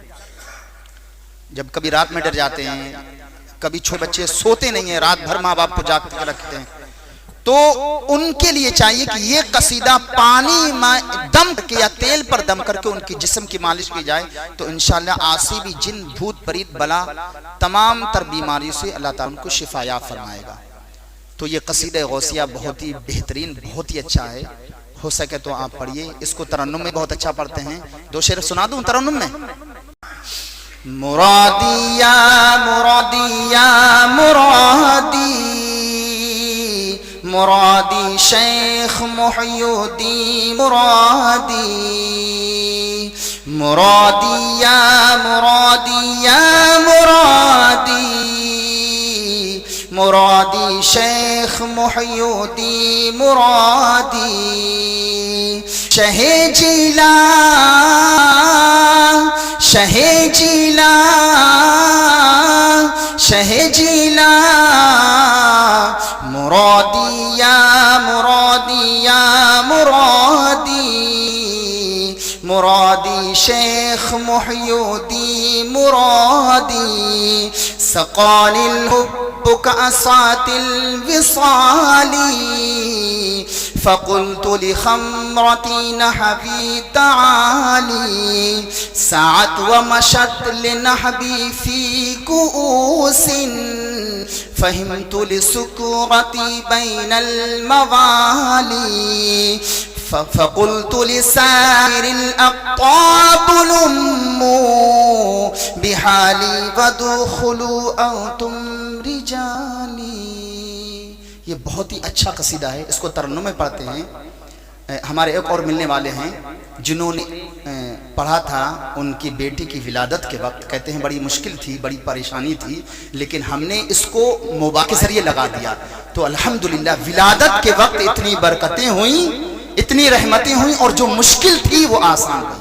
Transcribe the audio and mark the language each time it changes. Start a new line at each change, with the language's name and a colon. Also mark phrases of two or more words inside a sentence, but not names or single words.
Urdu: جب کبھی رات میں ڈر جاتے ہیں، کبھی چھوٹے بچے سوتے نہیں ہیں، رات بھر ماں باپ کو جاگ کے رکھتے ہیں، تو ان کے لیے چاہیے کہ یہ قصیدہ پانی میں دم کے یا تیل پر دم کر کے ان کی جسم کی مالش کی جائے تو انشاءاللہ آسیبی، جن، بھوت، پریت، بلا، تمام تر بیماریوں سے اللہ تعالیٰ ان کو شفایاب فرمائے گا۔ تو یہ قصیدہ غوثیہ بہت ہی بہترین، بہت ہی اچھا ہے۔ ہو سکے تو آپ پڑھیے، اس کو ترنم میں بہت اچھا پڑھتے ہیں۔ 2 شعر سنا دوں ترنم میں؟
Arabic: مرادی یا مرادی یا مرادی، مرادی شیخ محی الدین مرادی، مرادی یا مرادی یا مرادی، مرادی شیخ محی الدین مرادی، شہ جیلا شہ جیلا شہ جیلا، مرادی یا مرادی یا مرادی، مرادی شیخ محی الدین مرادی، سقانی الحب کأسات الوصال، فقلت لخمرتي نحبي تعالي، سعت ومشت لنحبي في كؤوس، فهمت لسكرتي بين الموالي، فقلت لسائر الأقطاب لموا بحالي وادخلوا أنتم رجالي۔
Urdu: یہ بہت ہی اچھا قصیدہ ہے، اس کو ترنم میں پڑھتے ہیں۔ ہمارے ایک اور ملنے والے ہیں جنہوں نے پڑھا تھا ان کی بیٹی کی ولادت کے وقت، کہتے ہیں بڑی مشکل تھی، بڑی پریشانی تھی، لیکن ہم نے اس کو موبائل کے ذریعے لگا دیا تو الحمدللہ ولادت کے وقت اتنی برکتیں ہوئیں، اتنی رحمتیں ہوئیں، اور جو مشکل تھی وہ آسان ہوئی۔